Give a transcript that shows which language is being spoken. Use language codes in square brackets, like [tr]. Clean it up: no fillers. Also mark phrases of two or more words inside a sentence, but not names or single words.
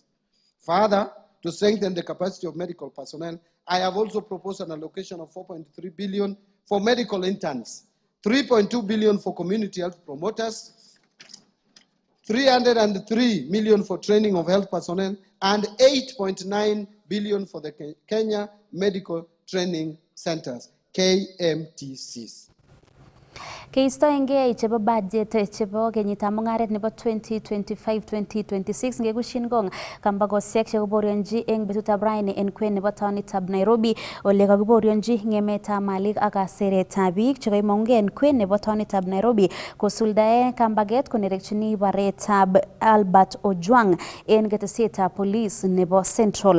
[en] Further, to strengthen the capacity of medical personnel, I have also proposed an allocation of 4.3 billion for medical interns, 3.2 billion for community health promoters, 303 million for training of health personnel, and 8.9 billion for the Kenya Medical Training Centers, KMTCs. [kln] Keistoengei chebo budget chebo kenyitab mungaret nebo 2025-2026 ngekushin gong kambakosiek chekoborionji eng betutab raini en kwen nebo taonitab Nairobi ole kakiborionji ngemetab malik ak kaseretab biik chekaimongei en kwen nebo taonitab Nairobi kosuldae kambaget konerekchini baretab Albert Ojwang en ketesietab police nebo Central.